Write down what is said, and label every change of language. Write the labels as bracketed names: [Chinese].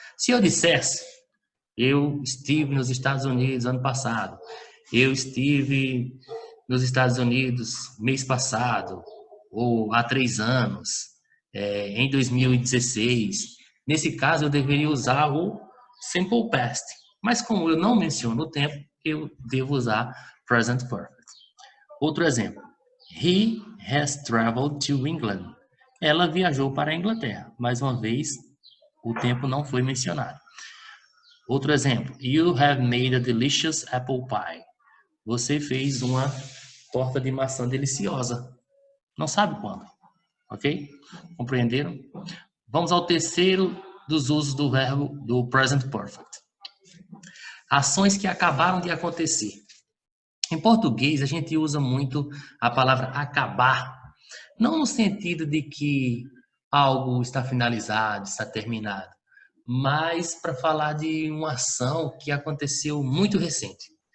[Portuguese] Se eu dissesse, eu estive nos Estados Unidos ano passado, eu estive nos Estados Unidos mês passado, ou há 3 anos, em 2016. Nesse caso, eu deveria usar o simple past. Mas como eu não menciono o tempo, eu devo usar present perfect. Outro exemplo. [English] He has traveled to England. [Portuguese] Ela viajou para a Inglaterra. Mais uma vez, o tempo não foi mencionado. Outro exemplo. [English] You have made a delicious apple pie. [Portuguese] Você fez uma torta de maçã deliciosa. Não sabe quando. Ok? Compreenderam? Vamos ao terceiro dos usos do verbo do present perfect. Ações que acabaram de acontecer. Em português, a gente usa muito a palavra acabar, não no sentido de que algo está finalizado, está terminado, mas para falar de uma ação que aconteceu muito recente.